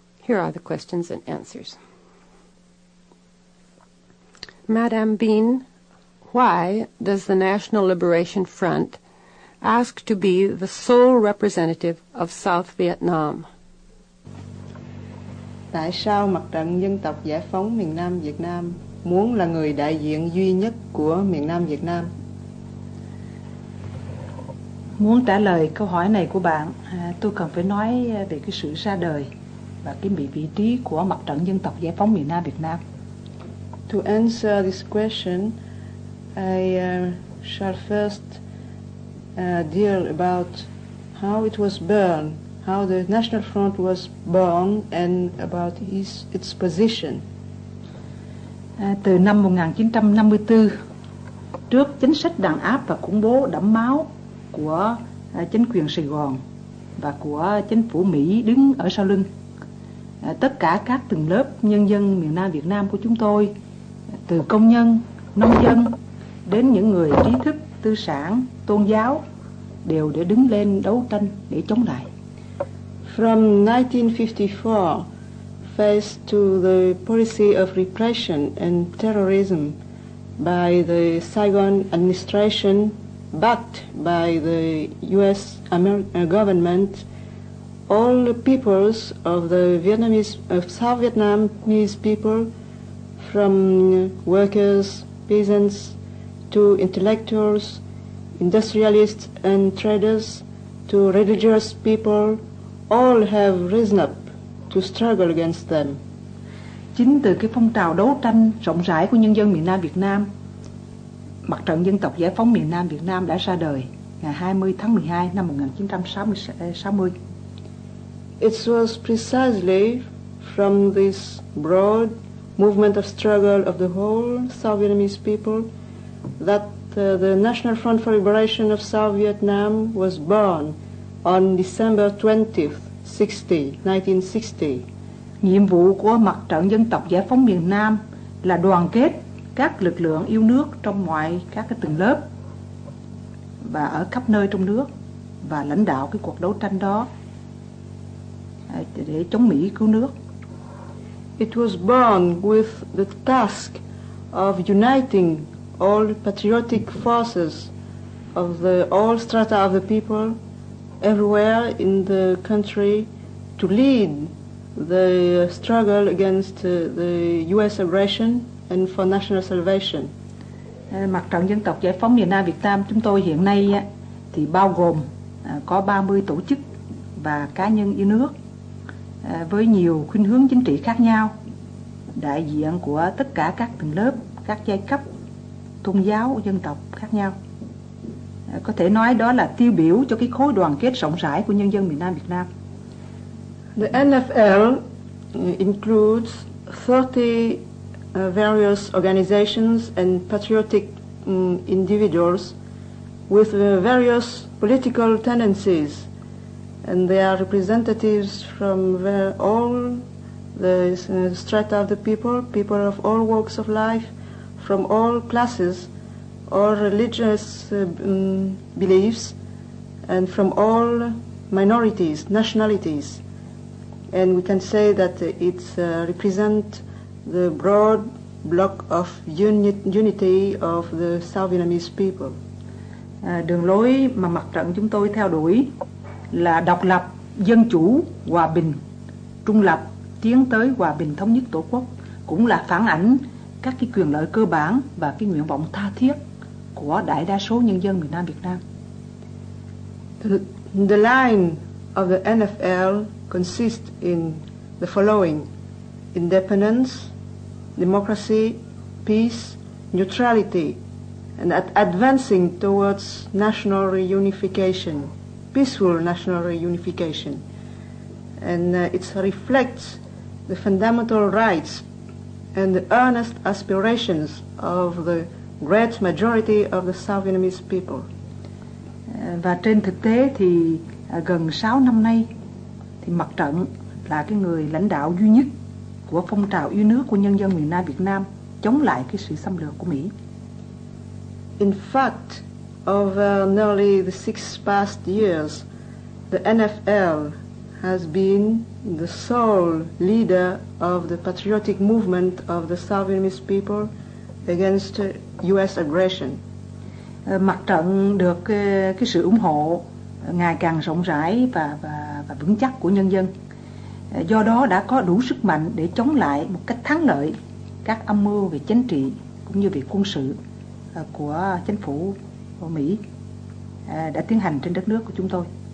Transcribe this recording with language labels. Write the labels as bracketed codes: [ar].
[en] Here are the questions and answers. Madame Bean, why does the National Liberation Front ask to be the sole representative of South Vietnam? [vi] Tại sao Mặt trận Dân tộc Giải phóng miền Nam Việt Nam muốn là người đại diện duy nhất của miền Nam Việt Nam? Muốn trả lời câu hỏi này của bạn, tôi cần phải nói về cái sự ra đời và cái vị trí của Mặt trận Dân tộc Giải phóng miền Nam Việt Nam. [en] To answer this question, I shall first deal about how it was born, how the National Front was born, and about its position. [vi] Từ năm 1954, trước chính sách đàn áp và khủng bố đẫm máu của chính quyền Sài Gòn và của chính phủ Mỹ đứng ở sau lưng, tất cả các tầng lớp nhân dân miền Nam Việt Nam của chúng tôi, từ công nhân, nông dân đến những người trí thức, tư sản, tôn giáo, đều để đứng lên đấu tranh để chống lại. [en] From 1954, faced to the policy of repression and terrorism by the Saigon administration, backed by the U.S. government, all the peoples of the South Vietnamese people, from workers, peasants, to intellectuals, industrialists and traders, to religious people, all have risen up to struggle against them. [vi] Chính từ cái phong trào đấu tranh rộng rãi của nhân dân miền Nam Việt Nam, Mặt trận Dân tộc Giải phóng miền Nam Việt Nam đã ra đời ngày 20 tháng 12 năm 1960. [en] It was precisely from this broad movement of struggle of the whole South Vietnamese people that the National Front for Liberation of South Vietnam was born on December 20th, 1960. [vi] Nhiệm vụ của Mặt trận Dân tộc Giải phóng miền Nam là đoàn kết các lực lượng yêu nước trong mọi các cái tầng lớp và ở khắp nơi trong nước và lãnh đạo cái cuộc đấu tranh đó để chống Mỹ cứu nước. [en] It was born with the task of uniting all patriotic forces of all strata of the people everywhere in the country to lead the struggle against the U.S. aggression and for national salvation. [vi] Mặt trận Dân tộc Giải phóng miền Nam Việt Nam chúng tôi hiện nay thì bao gồm có 30 tổ chức và cá nhân yêu nước với nhiều khuynh hướng chính trị khác nhau, đại diện của tất cả các tầng lớp, các giai cấp, tôn giáo, dân tộc khác nhau. Có thể nói đó là tiêu biểu cho cái khối đoàn kết rộng rãi của nhân dân miền Nam Việt Nam. [en] The NFL includes 30 various organizations and patriotic individuals with various political tendencies, and they are representatives from all the strata of the people of all walks of life, from all classes, all religious beliefs, and from all minorities, nationalities. And we can say that it represents the broad block of unity of the South Vietnamese people. [vi] Đường lối mà mặt trận chúng tôi theo đuổi là độc lập, dân chủ, hòa bình, trung lập, tiến tới hòa bình thống nhất Tổ quốc, cũng là phản ảnh các cái quyền lợi cơ bản và cái nguyện vọng tha thiết của đại đa số nhân dân miền Nam Việt Nam. [en] The line of the NFL consists in the following: independence, democracy, peace, neutrality, and advancing towards national reunification, peaceful national reunification. And it reflects the fundamental rights and the earnest aspirations of the great majority of the South Vietnamese people. [vi] Và trên thực tế thì gần 6 năm nay thì mặt trận là cái người lãnh đạo duy nhất của phong trào yêu nước của nhân dân miền Nam Việt Nam chống lại cái sự xâm lược của Mỹ. [en] In fact, over nearly the 6 past years, the NFL has been the sole leader of the patriotic movement of the South Vietnamese people against U.S. aggression. [vi] Mặt trận được cái sự ủng hộ ngày càng rộng rãi và vững chắc của nhân dân. Do đó đã có đủ sức mạnh để chống lại một cách thắng lợi các âm mưu về chính trị cũng như về quân sự của chính phủ Mỹ đã tiến hành trên đất nước của chúng tôi.